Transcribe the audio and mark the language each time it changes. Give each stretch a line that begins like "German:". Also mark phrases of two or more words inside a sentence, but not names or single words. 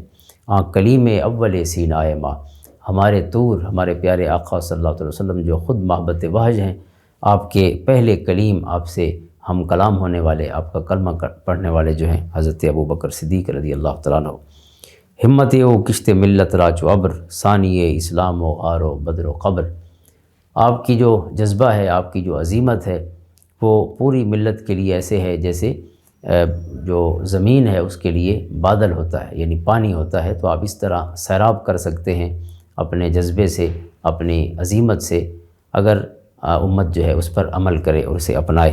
Persian: کلیم اول سینائے ماں،
Urdu: ہمارے طور، ہمارے پیارے آقا صلی اللہ علیہ وسلم جو خود محبت وحج ہیں، آپ کے پہلے کلیم، آپ سے ہم کلام ہونے والے، آپ کا کلمہ پڑھنے والے جو ہیں حضرت ابوبکر صدیق رضی اللہ تعالیٰ عنہ۔
Persian: ہمت او کشت ملت راچ و ابر، ثانی اسلام و غار و بدر و قبر،
Urdu: آپ کی جو جذبہ ہے، آپ کی جو عزیمت ہے، وہ پوری ملت کے لیے ایسے ہے جیسے جو زمین ہے اس کے لیے بادل ہوتا ہے، یعنی پانی ہوتا ہے، تو آپ اس طرح سیراب کر سکتے ہیں اپنے جذبے سے، اپنی عزیمت سے، اگر امت جو ہے اس پر عمل کرے اور اسے اپنائے۔